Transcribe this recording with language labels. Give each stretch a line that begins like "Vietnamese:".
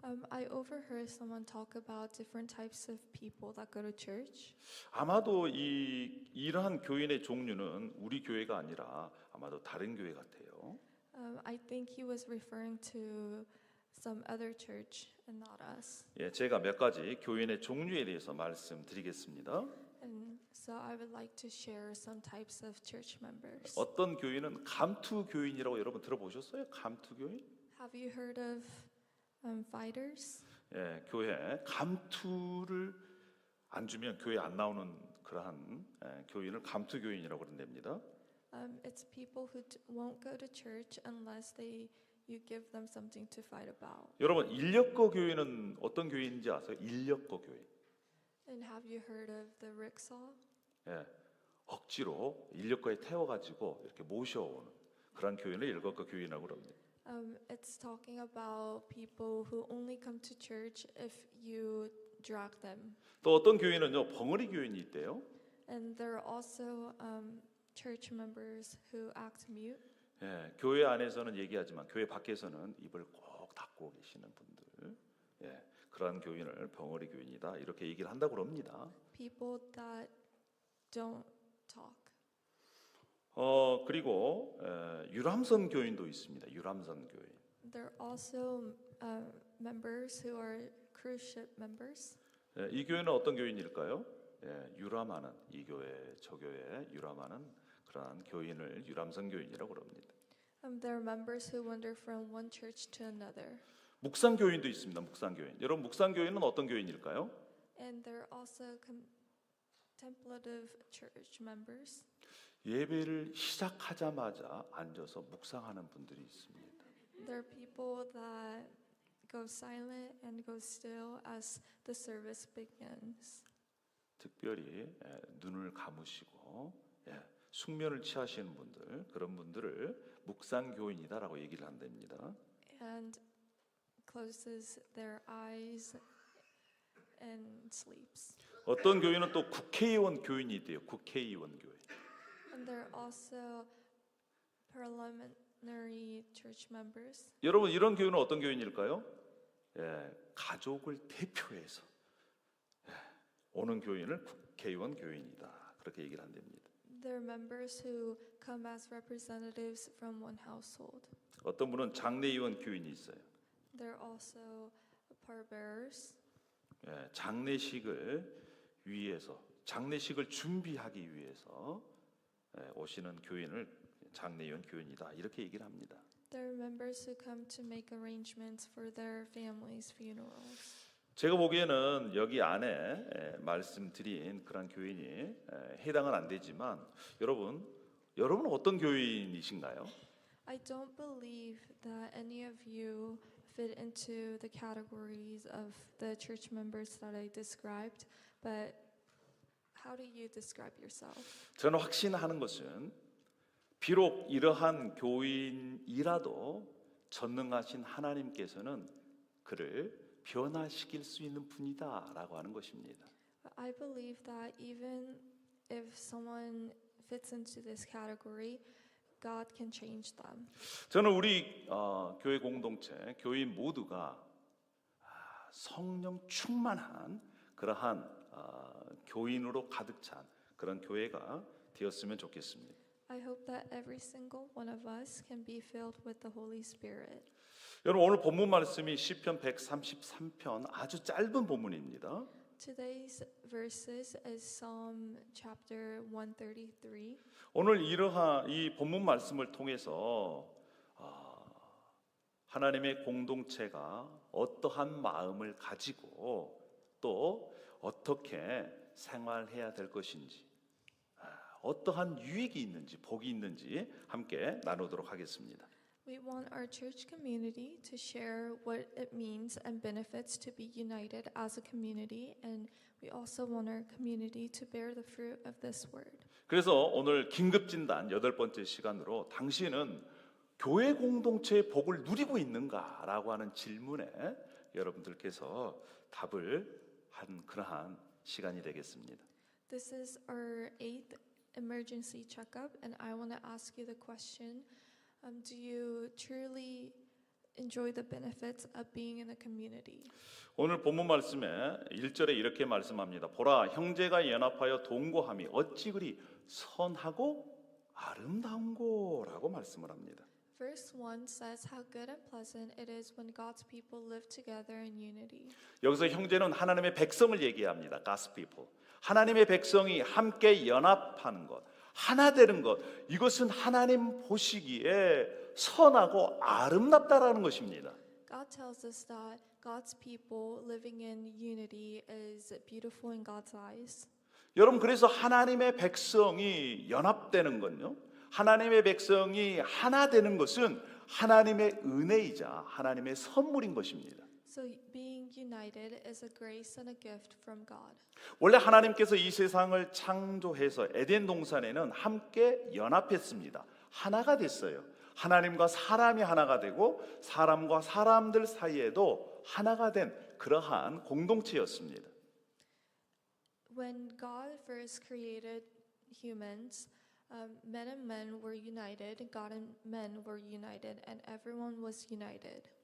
English: I overheard someone talk about different types of people that go to church.
Korean: 아마도 이러한 교인의 종류는 우리 교회가 아니라 아마도 다른 교회 같아요.
English: I think he was referring to some other church and not us.
Korean: 예, 제가 몇 가지 교인의 종류에 대해서 말씀드리겠습니다.
English: And so I would like to share some types of church members.
Korean: 어떤 교인은 감투 교인이라고 여러분 들어보셨어요? 감투 교인?
English: Have you heard of fighters?
Korean: 예, 교회 감투를 안 주면 교회 안 나오는 그러한 교인을 감투 교인이라고 그런답니다.
English: It's people who won't go to church unless you give them something to fight about.
Korean: 여러분, 인력거 교인은 어떤 교인인지 아세요? 인력거 교인.
English: And have you heard of the rickshaw?
Korean: 예, 억지로 인력거에 태워가지고 이렇게 모셔오는 그런 교인을 인력거 교인이라고 그럽니다.
English: It's talking about people who only come to church if you drag them.
Korean: 또 어떤 교인은요, 벙어리 교인이 있대요.
English: And there are also church members who act mute.
Korean: 예, 교회 안에서는 얘기하지만 교회 밖에서는 입을 꼭 닫고 계시는 분들, 예, 그러한 교인을 벙어리 교인이다 이렇게 얘기를 한다고 합니다.
English: People that don't talk.
Korean: 그리고 유람선 교인도 있습니다. 유람선 교인.
English: There are also members who are cruise ship members.
Korean: 예, 이 교회는 어떤 교인일까요? 예, 유람하는 이 교회 저 교회 유람하는 그러한 교인을 유람선 교인이라고 합니다.
English: There are members who wander from one church to another.
Korean: 묵상 교인도 있습니다. 묵상 교인. 여러분, 묵상 교인은 어떤 교인일까요?
English: And there are also contemplative church members.
Korean: 예배를 시작하자마자 앉아서 묵상하는 분들이 있습니다.
English: There are people that go silent and go still as the service begins.
Korean: 특별히 눈을 감으시고 숙면을 취하시는 분들, 그런 분들을 묵상 교인이다라고 얘기를 한답니다.
English: And closes their eyes and sleeps.
Korean: 어떤 교인은 또 국회의원 교인이 있대요. 국회의원 교인.
English: And there are also parliamentary church members.
Korean: 여러분, 이런 교인은 어떤 교인일까요? 가족을 대표해서 오는 교인을 국회의원 교인이다. 그렇게 얘기를 한답니다.
English: There are members who come as representatives from one household.
Korean: 어떤 분은 장례의원 교인이 있어요.
English: There are also pallbearers.
Korean: 장례식을 위해서, 장례식을 준비하기 위해서 오시는 교인을 장례의원 교인이다. 이렇게 얘기를 합니다.
English: There are members who come to make arrangements for their families' funerals.
Korean: 제가 보기에는 여기 안에 말씀드린 그런 교인이 해당은 안 되지만 여러분은 어떤 교인이신가요?
English: I don't believe that any of you fit into the categories of the church members that I described, but how do you describe yourself?
Korean: 저는 확신하는 것은 비록 이러한 교인이라도 전능하신 하나님께서는 그를 변화시킬 수 있는 분이다라고 하는 것입니다.
English: But I believe that even if someone fits into this category, God can change them.
Korean: 저는 우리 교회 공동체, 교인 모두가 성령 충만한 그러한 교인으로 가득 찬 그런 교회가 되었으면 좋겠습니다.
English: I hope that every single one of us can be filled with the Holy Spirit.
Korean: 여러분 오늘 본문 말씀이 시편 133편 아주 짧은 본문입니다.
English: Today's verses is Psalm chapter 133.
Korean: 오늘 이러한 이 본문 말씀을 통해서 하나님의 공동체가 어떠한 마음을 가지고 또 어떻게 생활해야 될 것인지 어떠한 유익이 있는지 복이 있는지 함께 나누도록 하겠습니다.
English: We want our church community to share what it means and benefits to be united as a community, and we also want our community to bear the fruit of this word.
Korean: 그래서 오늘 긴급 진단 8번째 시간으로 당신은 교회 공동체의 복을 누리고 있는가라고 하는 질문에 여러분들께서 답을 한 그러한 시간이 되겠습니다.
English: This is our 8th emergency checkup, and I want to ask you the question, do you truly enjoy the benefits of being in a community?
Korean: 오늘 본문 말씀에 1절에 이렇게 말씀합니다. 보라 형제가 연합하여 동거함이 어찌 그리 선하고 아름다운고라고 말씀을 합니다.
English: Verse 1 says how good and pleasant it is when God's people live together in unity.
Korean: 여기서 형제는 하나님의 백성을 얘기합니다.
English: God's people.
Korean: 하나님의 백성이 함께 연합하는 것, 하나 되는 것, 이것은 하나님 보시기에 선하고 아름답다라는 것입니다.
English: God tells us that God's people living in unity is beautiful in God's eyes.
Korean: 여러분 그래서 하나님의 백성이 연합되는 건요. 하나님의 백성이 하나 되는 것은 하나님의 은혜이자 하나님의 선물인 것입니다.
English: So being united is a grace and a gift from God.
Korean: 원래 하나님께서 이 세상을 창조해서 에덴 동산에는 함께 연합했습니다. 하나가 됐어요. 하나님과 사람이 하나가 되고 사람과 사람들 사이에도 하나가 된 그러한 공동체였습니다.
English: When God first created humans, men and men were united, God and men were united, and everyone was united.